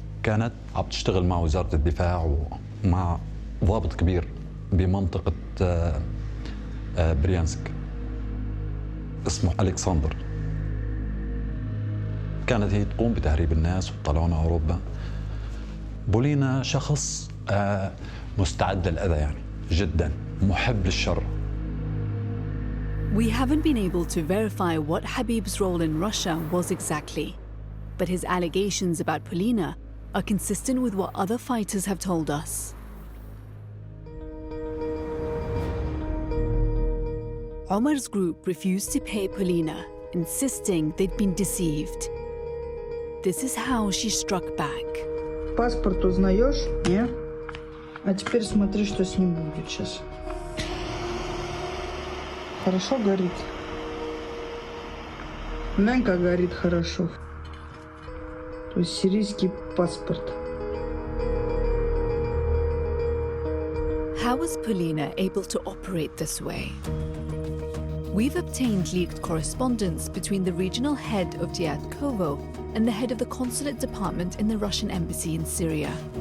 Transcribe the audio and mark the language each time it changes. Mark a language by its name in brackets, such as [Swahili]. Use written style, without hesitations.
[Arabic] كانت عم تشتغل مع وزارة الدفاع ومع ضابط كبير بمنطقة بريانسك اسمه ألكسندر. كانت هي تقوم بتهريب الناس وتطلعون أوروبا. بولينا شخص مستعد للأذى يعني جدا، محب للشر. [English] We haven't been able to verify what Habib's role in Russia was exactly, but his allegations about Polina are consistent with what other fighters have told us. Omar's group refused to pay Polina, insisting they'd been deceived. This is how she struck back. [Russian] Паспорт узнаешь? Нет? А теперь смотри, что с ним будет сейчас. Хорошо горит. Нянька горит хорошо. То есть сирийский паспорт. [English] How was Polina able to operate this way? We've obtained leaked correspondence between the regional head of Dyatkovo and the head of the consulate department in the Russian embassy in Syria.